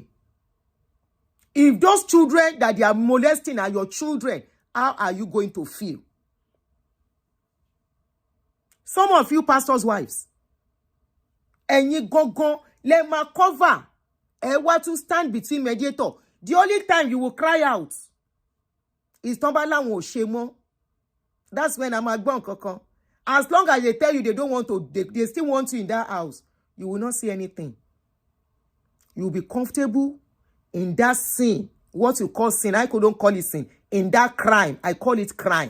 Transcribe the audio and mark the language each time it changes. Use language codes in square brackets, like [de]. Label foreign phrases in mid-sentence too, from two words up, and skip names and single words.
[en] If those children that they are molesting are your children, how are you going to feel? Some of you pastors' wives, and you go, let me cover. And what to stand between mediator. The only time you will cry out is [yo] Tombala wo shemo. [en] That's when I'm at Koko. As long as they tell you they don't want to, they still want you in that house, you will not see anything. You will be comfortable in that sin. What you call sin, I couldn't call it sin. In that crime, I call it crime.